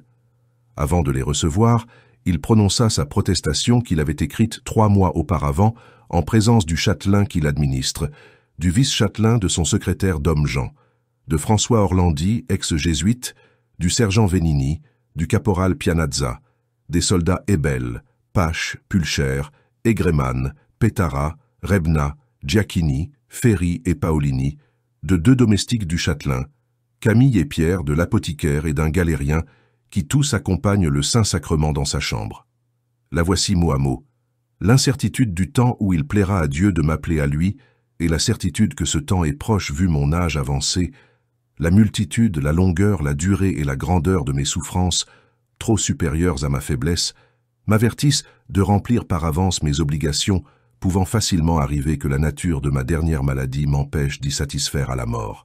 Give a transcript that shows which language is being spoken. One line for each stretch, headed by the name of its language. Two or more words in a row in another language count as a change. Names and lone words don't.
French: Avant de les recevoir, il prononça sa protestation qu'il avait écrite 3 mois auparavant en présence du châtelain qui l'administre, du vice-châtelain de son secrétaire Dom Jean, de François Orlandi, ex-jésuite, du sergent Venini, du caporal Pianazza, des soldats Ebel, Pache, Pulcher, Egreman, Petara, Rebna, Giacchini, Ferri et Paolini, de 2 domestiques du châtelain, Camille et Pierre de l'apothicaire et d'un galérien, qui tous accompagnent le Saint-Sacrement dans sa chambre. La voici mot à mot. L'incertitude du temps où il plaira à Dieu de m'appeler à lui, et la certitude que ce temps est proche vu mon âge avancé, la multitude, la longueur, la durée et la grandeur de mes souffrances, trop supérieures à ma faiblesse, m'avertissent de remplir par avance mes obligations, pouvant facilement arriver que la nature de ma dernière maladie m'empêche d'y satisfaire à la mort.